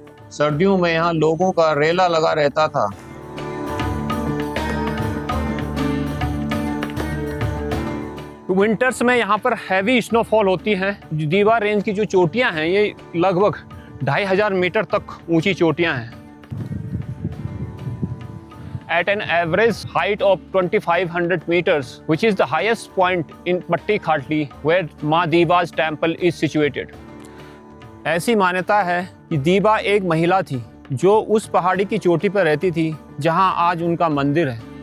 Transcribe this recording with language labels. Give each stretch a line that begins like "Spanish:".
Hindi: सर्दियों में यहाँ लोगों का रेला लगा रहता था। विंटर्स में यहाँ पर हैवी स्नोफॉल होती है। दीबा रेंज की जो चोटियाँ हैं ये लगभग 2500 मीटर तक ऊंची चोटियाँ हैं।
English: At an average height of 2500 meters, which is the highest point in Batti Khatli, where माँ Diba's temple is situated.
Hindi: ऐसी मान्यता है कि दीबा एक महिला थी जो उस पहाड़ी की चोटी पर रहती थी जहां आज उनका मंदिर है।